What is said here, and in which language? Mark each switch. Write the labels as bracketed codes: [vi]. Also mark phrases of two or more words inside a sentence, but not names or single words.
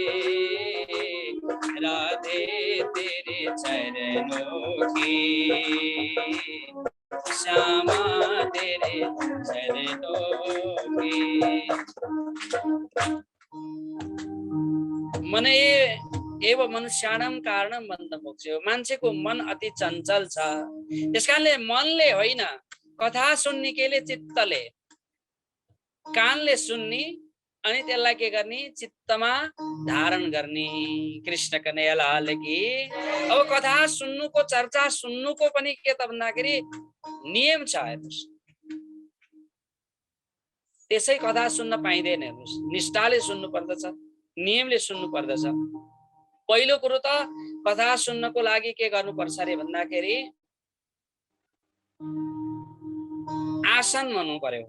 [hi] राधे तेरे चरणों की, श्यामा तेरे चरणों की। [sa] मन एव मनुष्याणां कारणं बन्ध मोक्षयो। [ne] मान्छेको मन अति चञ्चल छ। त्यसकारणले मनले होइन, कथा सुन्ने केले चित्तले, कानले सुन्ने अनि त्यसलाई के गर्ने, चित्तमा धारण गर्ने। [hi] कृष्ण कन्हैया लाल की। [ne] अब कथा सुन्नुको, चर्चा सुन्नुको पनि के त भन्दाखेरि नियम छ। हेर्नुस्, त्यसै कथा सुन्न पाइँदैन। हेर्नुस्, निष्ठाले सुन्नु पर्दछ, नियमले सुन्नु पर्दछ। पहिलो कुरो त कथा सुन्नको लागि के गर्नुपर्छ अरे भन्दाखेरि आसन हुनु पर्यो।